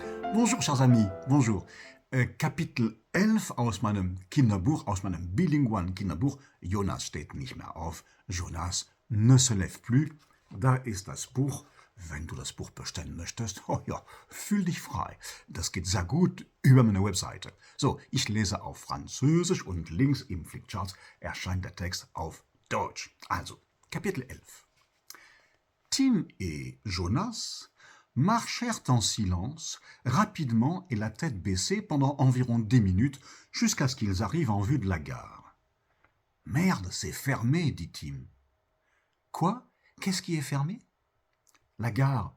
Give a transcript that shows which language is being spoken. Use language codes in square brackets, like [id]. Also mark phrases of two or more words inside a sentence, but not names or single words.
[fr] Bonjour, chers amis, bonjour. [de] Kapitel 11 aus meinem Kinderbuch, aus meinem bilingualen Kinderbuch. Jonas steht nicht mehr auf. [fr] Jonas ne se lève plus. [de] Da ist das Buch. Wenn du das Buch bestellen möchtest, oh ja, fühl dich frei. Das geht sehr gut über meine Webseite. So, ich lese auf Französisch und links im Flickcharts erscheint der Text auf Deutsch. Also, Kapitel 11. [fr] Tim et Jonas marchèrent en silence, rapidement et la tête baissée pendant environ 10 minutes, jusqu'à ce qu'ils arrivent en vue de la gare. « Merde, c'est fermé, dit Tim. »« Quoi ? Qu'est-ce qui est fermé ?»« La gare.